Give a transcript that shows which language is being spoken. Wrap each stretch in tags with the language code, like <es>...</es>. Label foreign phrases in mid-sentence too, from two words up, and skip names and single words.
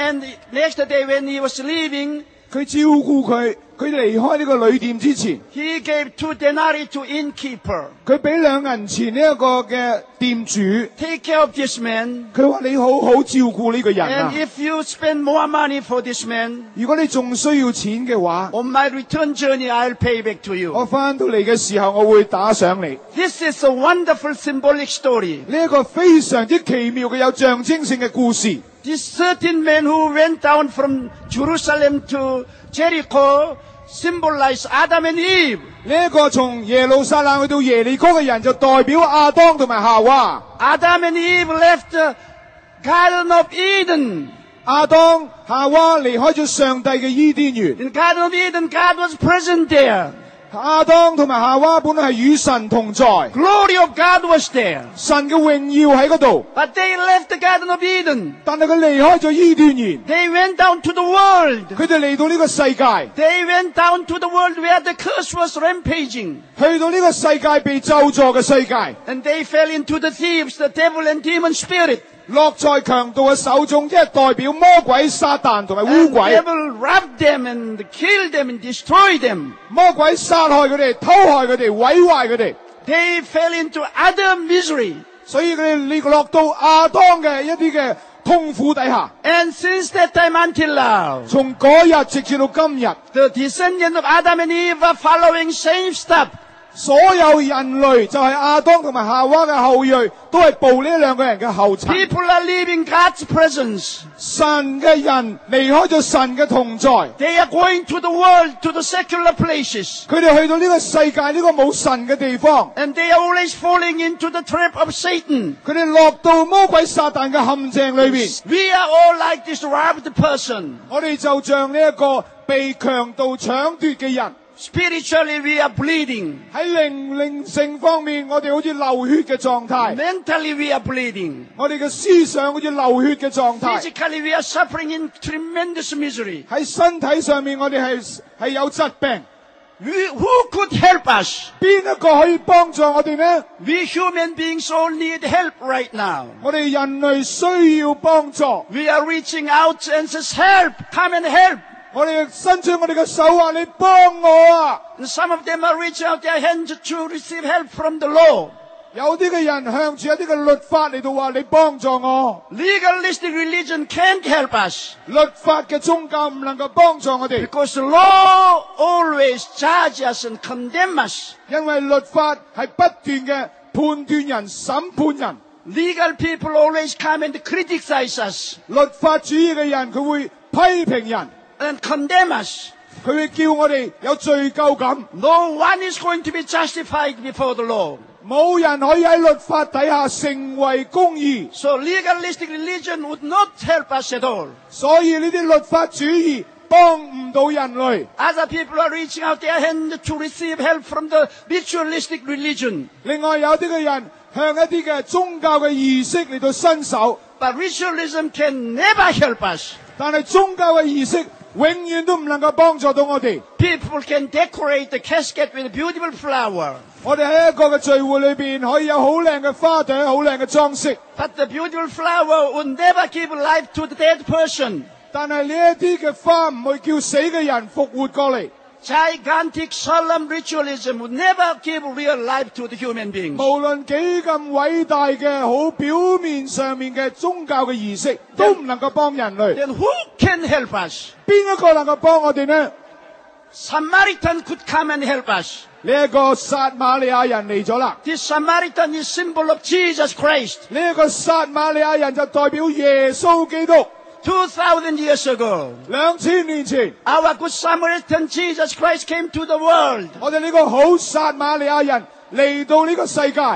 <en>And next day when he was leaving,</en> <yue>佢照顧佢。佢離開呢個旅店之前，</yue> <en>he gave 2 denarii to innkeeper.</en> <yue>佢俾2銀錢呢一個嘅店主，</yue> <en>Take care of this man.</en> <yue>佢話你好好照顧呢個人啊</yue> <en>And！if you spend more money for this man,</en> <yue>如果你仲需要錢嘅話，</yue> <en>on my return journey, I'll pay back to</en> <yue>我</yue> <en>you.</en> <yue>翻到嚟嘅時候，我會打賞你。</yue> <en>This is a wonderful symbolic story.</en> <yue>呢一個非常之奇妙嘅有象徵性嘅故事。</yue> <en>This certain man who went down from Jerusalem to Jericho symbolized Adam and Eve.</en> <yue>呢一個從耶路撒冷去到耶利哥嘅人，就代表亞當同埋夏娃。</yue> <en>Adam and Eve left the Garden of Eden.</en> <yue>亞當、夏娃離開咗上帝嘅伊甸園。</yue> <en>In Garden of Eden, God was present there.</en> <yue>亞當同埋夏娃本來係與神同在，</yue> <en>Glory of God was there.</en> <yue>神嘅榮耀喺嗰度，</yue> <en>But they left the Garden of Eden.</en> <yue>但係佢離開咗伊甸園，</yue> <en>They went down to the world.</en> <yue>佢哋嚟到呢個世界，</yue> <en>They went down to the world where the curse was rampaging.</en> <yue>去到呢個世界被咒詛嘅世界，</yue> <en>And they fell into the thieves, the devil and demon spirit.</en> <yue>落在強盜嘅手中，即係代表魔鬼、撒旦同埋污</yue> <en>And</en> <yue>鬼。</yue> <en>devil robbed them and killed them and destroyed them.</en> <yue>魔鬼殺害佢哋、偷害佢哋、毀壞佢哋，</yue> <en>They fell into utter misery.</en> <yue>所以佢哋落到亞當嘅一啲嘅痛苦底下。</yue> <en>And since that time until now,</en> <yue>從嗰日直至到今日，</yue> <en>the descendants of Adam and Eve are following same step.</en> <yue>所有人類就係亞當同埋夏娃嘅後裔，都係步呢兩個人嘅後塵。</yue> <en>People are leaving God's presence.</en> <yue>神嘅人離開咗神嘅同在，</yue> <en>They are going to the world, to the secular places.</en> <yue>佢哋去到呢個世界呢個冇神嘅地方，</yue> <en>And they are always falling into the trap of Satan.</en> <yue>佢哋落到魔鬼撒旦嘅陷阱裏邊。</yue> <en>We are all like this robbed person.</en> <yue>我哋就像呢一個被強盜搶奪嘅人。</yue> <en>Spiritually, we are bleeding.</en> <yue>喺靈性方面，我哋好似流血嘅狀態；</yue> <en>Mentally, we are bleeding.</en> <yue>我哋嘅思想好似流血嘅狀態；</yue> <en>Physically, we are suffering in tremendous misery.</en> <yue>喺身體上面，我哋係有疾病。</yue> <en>Who could help us?</en> <yue>邊一個可以幫助我哋呢？</yue> <en>We human beings all need help right now.</en> <yue>我哋人類需要幫助，</yue> <en>We are reaching out and says, help, come and help.</en> <yue>我哋伸出我哋嘅手話，你幫我啊！</yue> <en>And some of them are reaching out their hands to receive help from the law.</en> <yue>有啲嘅人向住一啲嘅律法嚟到話，你幫助我。</yue> <en>Legalistic religion can't help us</en> <yue>律法嘅宗教唔能夠幫助我哋，</yue> <en>because the law always charges us and condemns us.</en> <yue>因為律法係不斷嘅判斷人、審判人。</yue> <en>Legal people always come and criticize us</en> <yue>律法主義嘅人，佢會批評人，</yue> <en>and condemn us.</en> <yue>佢會叫我哋有罪疚感。</yue> <en>No one is going to be justified before the law.</en> <yue>冇人可以喺律法底下成為公義，</yue> <en>So legalistic religion would not help us at all.</en> <yue>所以呢啲律法主義幫唔到人類。</yue> <en>Other people are reaching out their hand to receive help from the ritualistic religion.</en> <yue>另外有啲嘅人向一啲嘅宗教嘅儀式嚟到伸手，</yue> <en>But ritualism can never help us.</en> <yue>但係宗教嘅儀式永遠都唔能夠幫助到我哋。</yue> <en>People can decorate the casket with a beautiful flower.</en> <yue>我哋喺一個嘅聚會裏邊可以有好靚嘅花朵、好靚嘅裝飾，</yue> <en>But the beautiful flower would never give life to the dead person.</en> <yue>但係呢一啲嘅花唔會叫死嘅人復活過嚟。</yue> <en>Gigantic solemn ritualism would never give real life to the human beings.</en> <yue>無論幾咁偉大嘅好表面上面嘅宗教嘅儀式，都唔能夠幫人類。</yue> <en>Then who can help us?</en> <yue>邊一個能夠幫我哋呢？</yue> <en>Samaritan could come and help us.</en> <yue>呢一個撒瑪利亞人嚟咗啦。</yue> <en>This Samaritan is symbol of Jesus Christ.</en> <yue>呢一個撒瑪利亞人就代表耶穌基督。</yue> <en>2,000 years ago,</en> <yue>2000 年前，</yue> <en>our good Samaritan Jesus Christ came to the world.</en> <yue>我哋呢個好撒瑪利亞人嚟到呢個世界，</yue>